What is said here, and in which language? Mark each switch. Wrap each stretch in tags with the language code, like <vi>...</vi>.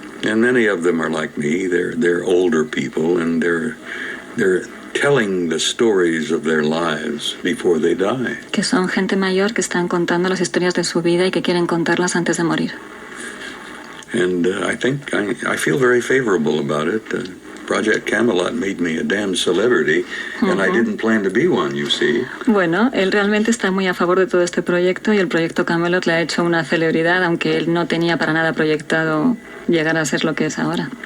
<en>And many of them are like me, they're older people, and they're telling the stories of their lives before they die.</en> <es>Que son gente mayor que están contando las historias de su vida y que quieren contarlas antes de morir.</es> <en>And I think I feel very favorable about it. Project Camelot made me a damn celebrity, and I didn't plan to be one, you see.</en> <es>Bueno, él realmente está muy a favor de todo este proyecto y el proyecto Camelot le ha hecho una celebridad, aunque él no tenía para nada proyectado llegar a ser lo que es ahora.</es>